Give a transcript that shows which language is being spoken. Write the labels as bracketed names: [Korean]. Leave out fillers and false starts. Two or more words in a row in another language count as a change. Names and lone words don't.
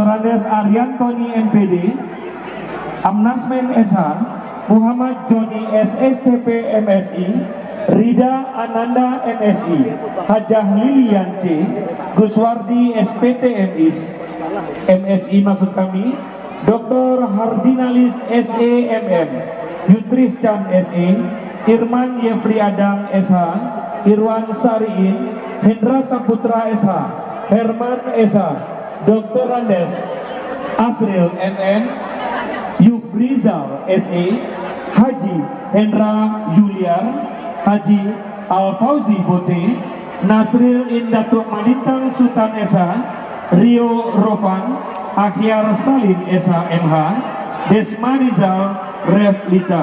[Indonesian] Andes Ariantoni MPD, Amnasmen SH, Muhammad Joni SSTP MSI, Rida Ananda MSI, Hajah Lilian C, Guswardi SPT MSI maksud kami, Dr. Hardinalis SEMM, Yutris Chan SE, Irman Yefri Adang SH, Irwan Sariin, Hendra Saputra SH, Herman SH, Dr. Andes Asril MM, Yufrizal SE, Haji Hendra Yuliar, Haji Al-Fauzi Bote, Nasril Indatuk Malintang Sultan SH, Rio Rofan, Akhyar Salim SH MH, Desma Rizal Reflita.